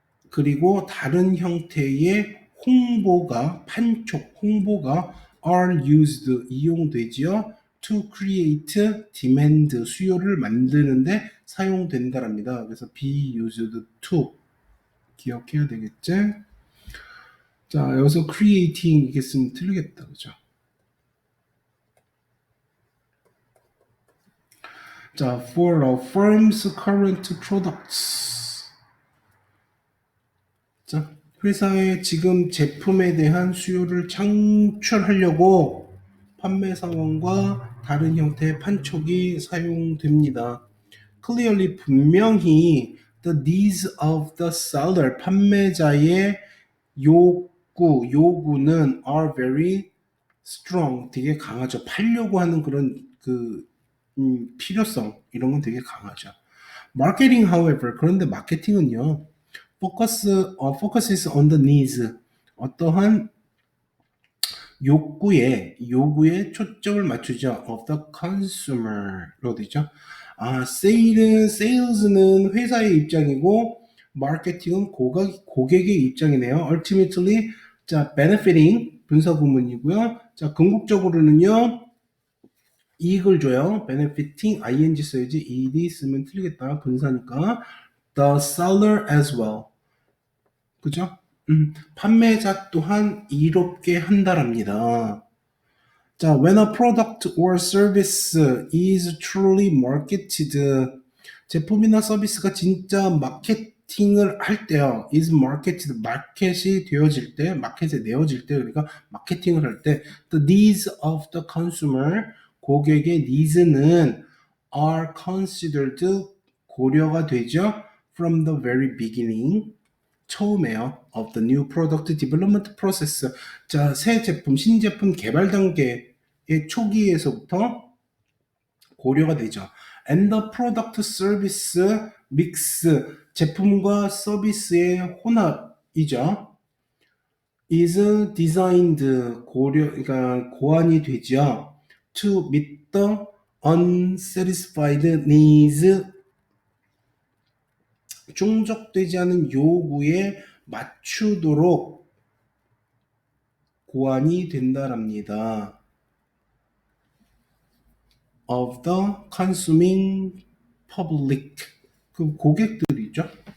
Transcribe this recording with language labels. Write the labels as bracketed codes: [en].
[ko] 그리고 다른 형태의 홍보가 판촉, 홍보가 [en] are used [ko] 이용되지요. [en] to create demand [ko] 수요를 만드는데 사용된다랍니다. 그래서 [en] be used to [ko] 기억해야 되겠지? 자, 여기서 creating 이게 쓰면 틀리겠다. 그죠? [en] 자, for a firm's current products. [ko] 자, 회사의 지금 제품에 대한 수요를 창출하려고 판매사원과 다른 형태의 판촉이 사용됩니다. [en] Clearly [ko] 분명히 [en] the needs of the seller [ko] 판매자의 요구는 [en] are very strong [ko] 되게 강하죠. 팔려고 하는 그런 그 필요성 이런 건 되게 강하죠. [en] Marketing, however, [ko] 그런데 마케팅은요. [en] focuses on the needs [ko] 어떠한 요구에 초점을 맞추죠. [en] of the consumer로 [ko] 되죠. 아, sales는 회사의 입장이고 마케팅은 고객의 입장이네요. [en] ultimately [ko] 자 benefiting 분사 구문이고요. 자 궁극적으로는요. 이익을 줘요. benefiting ing 써야지 ed 쓰면 틀리겠다. 분사니까 [en] the seller as well. [ko] 그죠? 판매자 또한 이롭게 한다랍니다. [en] 자, when a product or service is truly marketed, [ko] 제품이나 서비스가 진짜 마케팅 마케팅을 할 때요. [en] is marketed, [ko] 마켓이 되어질 때, 마켓에 내어질 때, 그러니까 마케팅을 할 때, [en] the needs of the consumer, [ko] 고객의 needs는 [en] are considered, [ko] 고려가 되죠. [en] from the very beginning, [ko] 처음에요. [en] of the new product development process. [ko] 자, 새 제품, 신제품 개발 단계의 초기에서부터 고려가 되죠. [en] and the product service mix, [ko] 제품과 서비스의 혼합이죠. [en] is designed, [ko] 그러니까 고안이 되죠. [en] to meet the unsatisfied needs, [ko] 충족되지 않은 요구에 맞추도록 고안이 된다랍니다. [en] of the consuming public, [ko] 그 고객들이죠.